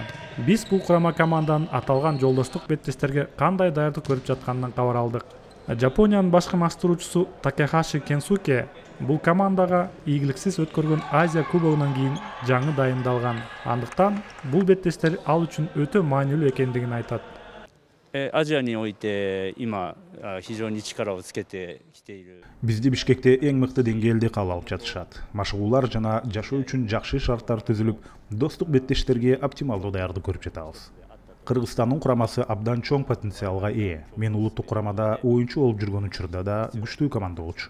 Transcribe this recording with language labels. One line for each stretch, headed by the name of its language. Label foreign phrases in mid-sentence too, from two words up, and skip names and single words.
Kyrgyz: Биз бул курама команданын аталган жолдоштук беттештерге кандай даярдык көрүп жатканынан кабар алдык. Жапониянын башкы маштыруучусу Такехаши Кенсуке бул командага ийгиликсиз өткөргөн Азия кубогунан кийин жаңы дайындалган. Андыктан бул беттештер ал үчүн өтө маанилүү экендигин айтат.
Japanese: アジアにおいて今非常に力をつけてきている。
Kyrgyz: Бизди Бишкекте эң мыкты деңгээлде кабыл алып жатышат. Машыгуулар жана жашоо үчүн жакшы шарттар түзүлүп, достук беттештерге оптималдуу даярдык көрүп жатабыз. Кыргызстандын курамасы абдан чоң потенциалга ээ. Мен улуттук курамада оюнчу болуп жүргөн учурда да күчтүү команда болчу.